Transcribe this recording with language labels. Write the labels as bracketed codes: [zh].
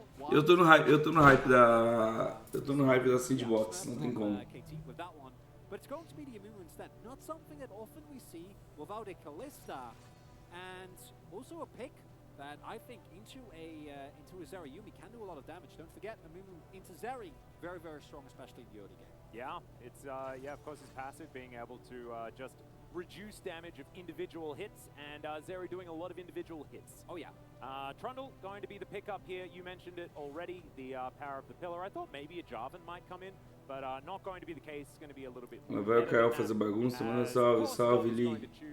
[pt] Eu tô no hype da Sandbox, não tem como. [en] But it's going to be the Amumu instead. Not something that often we see without a Kalista, and also a pick that I think into a Zeri Yuumi can do a lot of damage. Don't forget, Amumu into Zeri, very, very strong, especially in the early game. Yeah, it's of course his passive being able to just reduce damage of individual hits, and Zeri doing a lot of individual hits. Oh yeah. Trundle going to be the pickup here. You mentioned it already, the power of the pillar. I thought maybe a Jarvan might come in, but not going to be the case. It's going to be a little bit more. [pt] Lá vai o Kael fazer bagunça, manda salve, Lee.